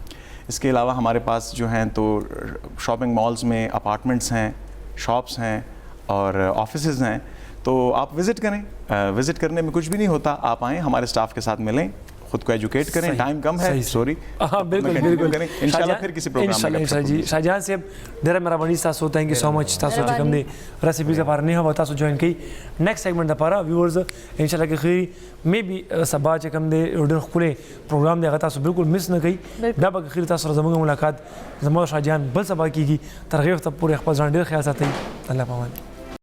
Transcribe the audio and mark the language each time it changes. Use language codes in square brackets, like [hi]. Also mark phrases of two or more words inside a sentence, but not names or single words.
[ur] اس کے علاوہ ہمارے پاس جو ہیں تو شاپنگ مالز میں اپارٹمنٹس ہیں, شاپس ہیں اور آفیسز ہیں. تو آپ وزٹ کریں, وزٹ کرنے میں کچھ بھی نہیں ہوتا. آپ آئیں, ہمارے اسٹاف کے ساتھ ملیں, خود کو ایجوکیٹ کریں. ٹائم کم ہے, سوری. ہاں بالکل بالکل, انشاءاللہ پھر کسی پروگرام میں. [ps] جی شاہجہان صاحب ډیره مهرباني تاسو, [en] thank you so much. [ps] تاسو چې کوم دی ریسیپیز لپاره نه هو تاسو جوائن کړئ. [en] next segment [ps] لپاره ویورز انشاءالله کې خیر می بي سبا چې کوم دی ډېر ښکلی پروګرام دی هغه تاسو بالکل مس نه کړئ. بیا به خیر تاسو سره زموږ ملاقات زموږ شاهجهان بل سبا کیږي. تر هغې وخته پورې خپل ځان ډېر خیال ساتئ. الله پامان.